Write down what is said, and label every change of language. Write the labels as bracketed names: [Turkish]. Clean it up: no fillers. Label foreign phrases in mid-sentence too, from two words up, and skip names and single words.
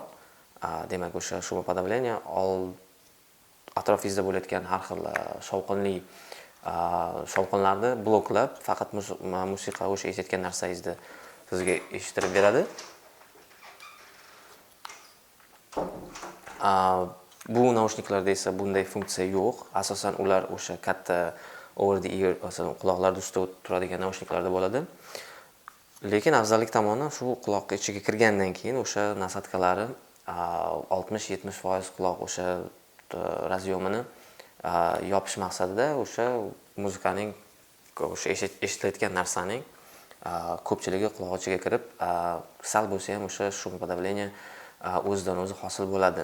[Uzbek] Demak, o'sha шумоподавление atrofingizda bo'layotgan har xil shovqinlarni bloklab, faqat musiqa o'sha eshitgan narsangizni sizga eshittirib beradi. Bu naushniklarda esa bunday funksiya yo'q. Asosan ular o'sha katta [English] over the ear, [Uzbek] masalan, quloqlarda ustida turadigan naushniklarda bo'ladi. Lekin afzallik tomoni shu quloq ichiga kirgandan keyin o'sha nasatkalari 60-70% quloq o'sha razyomini yopish maqsadida o'sha muzikaning o'sha eshitilayotgan narsaning ko'pchiligi quloq ichiga kirib, sal bo'lsa ham o'sha шумоподавление o'zidan o'zi hosil bo'ladi.